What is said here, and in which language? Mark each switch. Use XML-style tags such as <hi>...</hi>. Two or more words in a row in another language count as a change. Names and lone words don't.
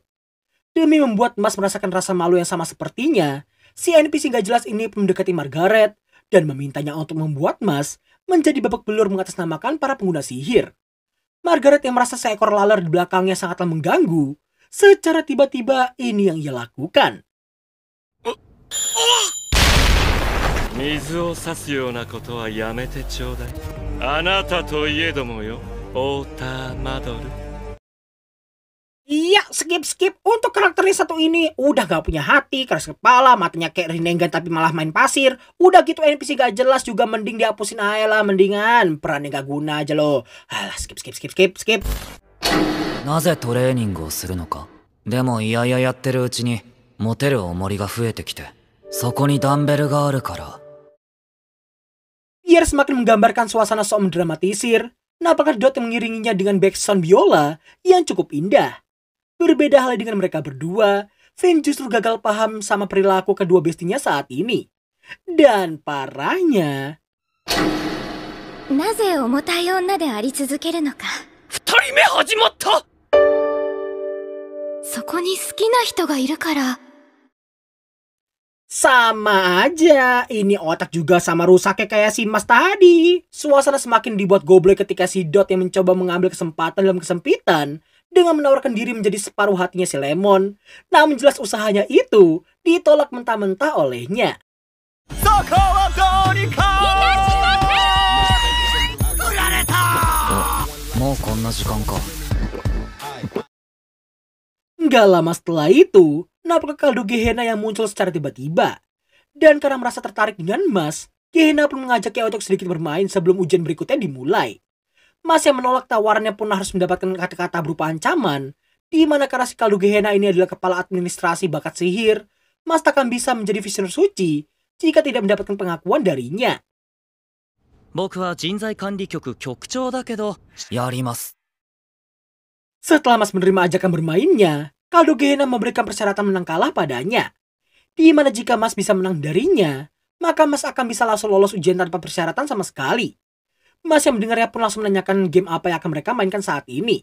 <id>Demi membuat Mas merasakan rasa malu yang sama sepertinya, si NPC gak jelas ini pun mendekati Margaret dan memintanya untuk membuat Mas menjadi babak belur mengatasnamakan para pengguna sihir. Margaret yang merasa seekor laler di belakangnya sangatlah mengganggu, secara tiba-tiba ini yang ia lakukan.</id> <ja>水を差すようなことはやめてちょうだい。あなたといえどもよ、オーターマドル。</ja> <id>Iya, skip. Untuk karakternya satu ini udah gak punya hati, keras kepala, matanya kayak Rinnegan tapi malah main pasir. Udah gitu NPC gak jelas juga, mending dihapusin aja lah, mendingan. Perannya gak guna aja loh. Alah, skip.</id> <ja>なぜトレーニングをするのか。でもいやいややってるうちに持てる重りが増えてきて、そこにダンベルがあるから。</ja> <id>Biar semakin menggambarkan suasana sok mendramatisir, nampaknya Dot yang mengiringinya dengan backsound biola yang cukup indah. Berbeda halnya dengan mereka berdua, Finn justru gagal paham sama perilaku kedua bestinya saat ini. Dan parahnya,</id> <ja>なぜ重たい女であり続けるのか。二人目始まった。そこに好きな人がいるから。</ja> <id>sama aja. Ini otak juga sama rusaknya kayak si Mas tadi. Suasana semakin dibuat goblok ketika si Dot yang mencoba mengambil kesempatan dalam kesempitan dengan menawarkan diri menjadi separuh hatinya si Lemon. Namun jelas usahanya itu ditolak mentah-mentah olehnya.</id> <ja>もうこんな時間か。</ja> <id>Nggak lama setelah itu, nampak kaldu Gehenna yang muncul secara tiba-tiba. Dan karena merasa tertarik dengan Mas, Gehenna pun mengajaknya untuk sedikit bermain sebelum ujian berikutnya dimulai. Mas yang menolak tawarannya pun harus mendapatkan kata-kata berupa ancaman, di mana karena si kaldu Gehenna ini adalah kepala administrasi bakat sihir, Mas takkan bisa menjadi visioner suci jika tidak mendapatkan pengakuan darinya.</id> <ja>僕は人材管理局局長だけど、やります。</ja> <id>Setelah Mas menerima ajakan bermainnya, kaldu Gehenna memberikan persyaratan menang kalah padanya. Di mana jika Mas bisa menang darinya, maka Mas akan bisa langsung lolos ujian tanpa persyaratan sama sekali. Mas yang mendengarnya pun langsung menanyakan game apa yang akan mereka mainkan saat ini.</id>